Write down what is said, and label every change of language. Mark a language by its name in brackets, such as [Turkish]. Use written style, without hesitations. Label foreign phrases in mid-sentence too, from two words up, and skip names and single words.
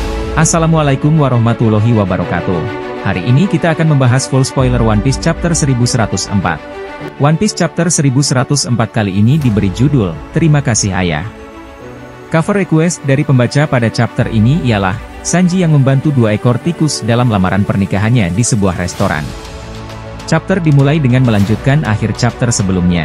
[Arabic] Assalamualaikum warahmatullahi wabarakatuh. [Indonesian] Hari ini kita akan membahas [English] full spoiler [Indonesian] One Piece Chapter 1104. One Piece Chapter 1104 kali ini diberi judul, Terima Kasih Ayah. [English] Cover request [Indonesian] dari pembaca pada chapter ini ialah, Sanji yang membantu 2 ekor tikus dalam lamaran pernikahannya di sebuah restoran. Chapter dimulai dengan melanjutkan akhir chapter sebelumnya.